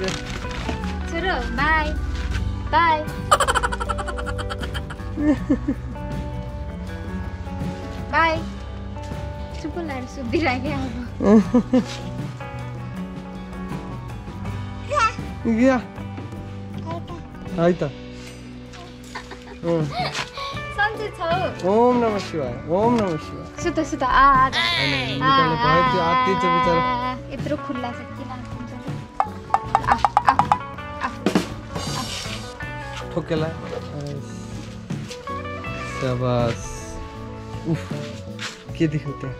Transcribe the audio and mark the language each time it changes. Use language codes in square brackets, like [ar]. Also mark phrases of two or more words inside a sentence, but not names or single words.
[ne] छोरो बाई बाई बाई चुप लाएर सुत्दिराख्यो अब या है त सन्चै छौ [sa] ओम नमः शिवाय ओम नमः शिवाय [ne] सुत सुत यत्रो खुल्ला छ किन ठोकेला शाबास उफ के देख्यो